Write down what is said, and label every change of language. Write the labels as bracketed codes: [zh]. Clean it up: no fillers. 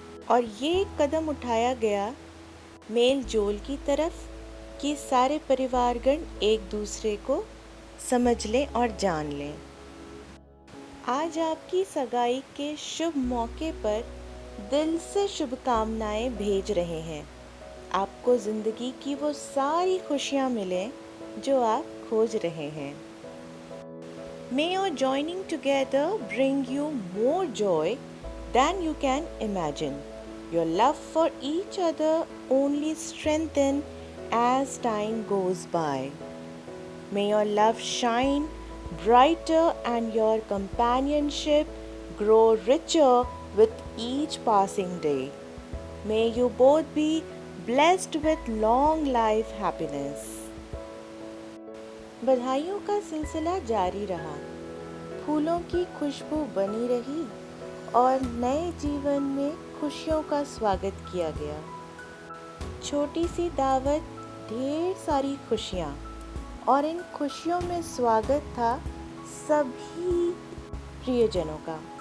[hi] और ये कदम उठाया गया मेल जोल की तरफ कि सारे परिवारगण एक दूसरे को समझ लें और जान लें। आज आपकी सगाई के शुभ मौके पर दिल से शुभकामनाएं भेज रहे हैं। आपको ज़िंदगी की वो सारी खुशियां मिलें जो आप खोज रहे हैं। [en] May your joining together bring you more joy than you can imagine. Your love for each other only strengthen as time goes by. May your love shine brighter and your companionship grow richer with each passing day. May you both be blessed with long life happiness. [hi] बधाइयों का सिलसिला जारी रहा, फूलों की खुशबू बनी रही और नए जीवन में खुशियों का स्वागत किया गया। छोटी सी दावत, ढेर सारी खुशियाँ और इन खुशियों में स्वागत था सभी प्रियजनों का।